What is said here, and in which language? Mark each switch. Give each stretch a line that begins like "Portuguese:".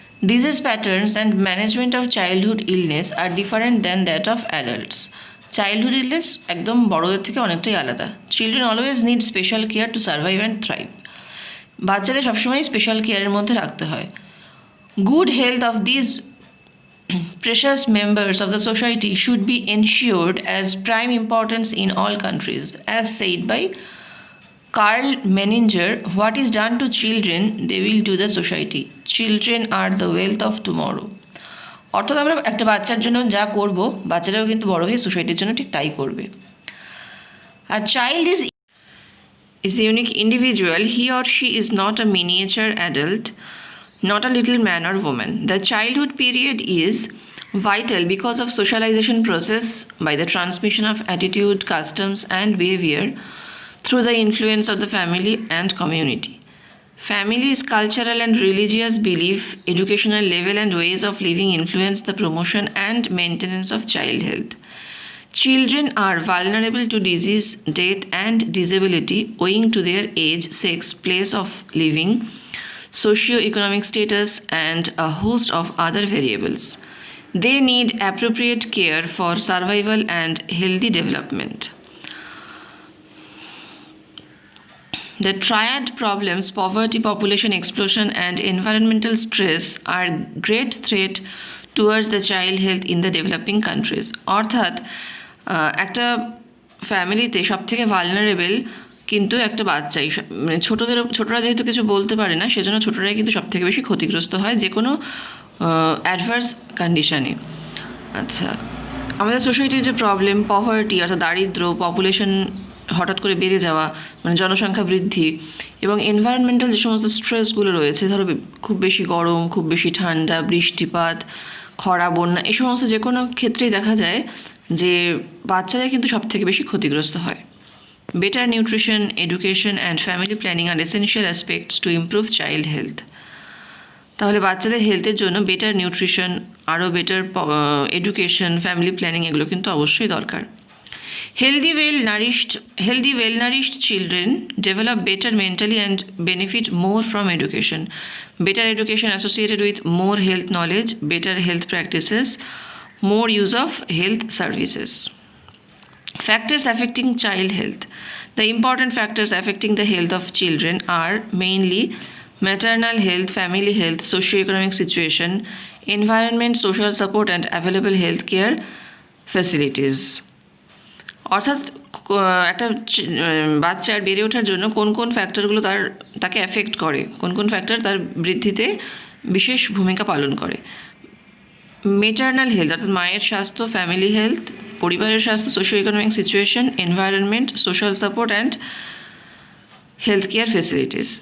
English: Disease patterns and management of childhood illness are different than that of adults. Childhood illness
Bangla: একদম বড়দের থেকে অনেকটাই আলাদা.
English: Children always need special care to survive and thrive.
Bangla: বাচ্চাদের সবসময় special কেয়ারের মধ্যে রাখতে হয়.
English: Good health of these precious members of the society should be ensured as prime importance in all countries. As said by Carl Menninger, what is done to children, they will do the society. Children are the wealth of tomorrow.
Bangla: অর্থাৎ আমরা একটা বাচ্চার জন্য যা করব বাচ্চারাও কিন্তু বড় হয়ে সোসাইটির জন্য ঠিক তাই করবে.
English: A child is a unique individual. He or she is not a miniature adult, not a little man or woman. The childhood period is vital because of socialization process by the transmission of attitude, customs and behavior through the influence of the family and community. Family's cultural and religious belief, educational level and ways of living influence the promotion and maintenance of child health. Children are vulnerable to disease, death and disability owing to their age, sex, place of living, socio-economic status and a host of other variables. They need appropriate care for survival and healthy development. The triad problems, poverty, population explosion, and environmental stress, are great threat towards the child health in the developing countries.
Bangla: অর্থাৎ একটা ফ্যামিলিতে সব থেকে vulnerable কিন্তু একটা বাচ্চাই, মানে ছোটরা যেহেতু কিছু বলতে পারে না, সেজন্য ছোটরাই কিন্তু সব থেকে বেশি ক্ষতিগ্রস্ত হয় যে কোনো অ্যাডভার্স কন্ডিশনে। আচ্ছা, আমাদের সোসাইটির যে প্রবলেম, পভার্টি অর্থাৎ দারিদ্র, পপুলেশন হঠাৎ করে বেড়ে যাওয়া মানে জনসংখ্যা বৃদ্ধি, এবং এনভায়রনমেন্টাল যে সমস্ত স্ট্রেসগুলো রয়েছে, ধরো খুব বেশি গরম, খুব বেশি ঠান্ডা, বৃষ্টিপাত, খরা, বন্যা, এই সমস্ত যে কোনো ক্ষেত্রেই দেখা যায় যে বাচ্চারা কিন্তু সব থেকে বেশি ক্ষতিগ্রস্ত হয়।
English: Better nutrition, education and family planning are essential aspects to improve child health.
Bangla: তাহলে বাচ্চাদের হেলথের জন্য বেটার নিউট্রিশন, আরও বেটার এডুকেশন, ফ্যামিলি প্ল্যানিং এগুলো কিন্তু অবশ্যই দরকার।
English: Healthy, well nourished children develop better mentally and benefit more from education. Better education associated with more health knowledge, better health practices, more use of health services. Factors affecting child health. The important factors affecting the health of children are mainly maternal health, family health, socio-economic situation, environment, social support, and available health care facilities.
Bangla: অর্থাৎ একটা বাচ্চার বেড়ে ওঠার জন্য কোন কোন ফ্যাক্টরগুলো তাকে affect করে, কোন কোন ফ্যাক্টর তার বৃদ্ধিতে বিশেষ ভূমিকা পালন করে। মেটার্নাল হেলথ অর্থাৎ মায়ের স্বাস্থ্য, ফ্যামিলি হেলথ পরিবারের স্বাস্থ্য, socio economic situation, environment, social support and
English: health care facilities.